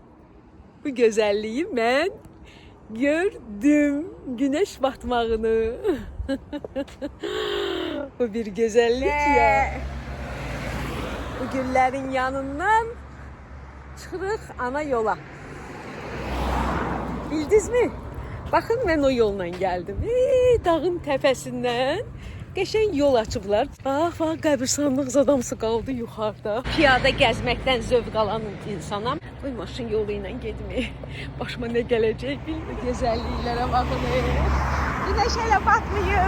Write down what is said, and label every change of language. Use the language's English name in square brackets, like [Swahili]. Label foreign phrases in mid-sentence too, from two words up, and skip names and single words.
[Azerbaijani] Bu gözəlliyi mən gördüm. [Turkish] Güneş batmağını. Bu bir güzellik ya. [Azerbaijani] Bu güllerin yanından çıxırıq ana yola. [Turkish] Bildiniz mi? Bakın ben o yolla geldim. Dağın tepesinden geçen yol açıblar. [Azerbaijani] Bax, qəbirstanlıq zadamsı qaldı yuxarıda. Piyada gəzməkdən zövq alan insanam. Oy, maşın yolu ilə getmir. Başıma nə gələcək bilmir. Gözəlliklərə baxın. Güneş hələ batmayıb.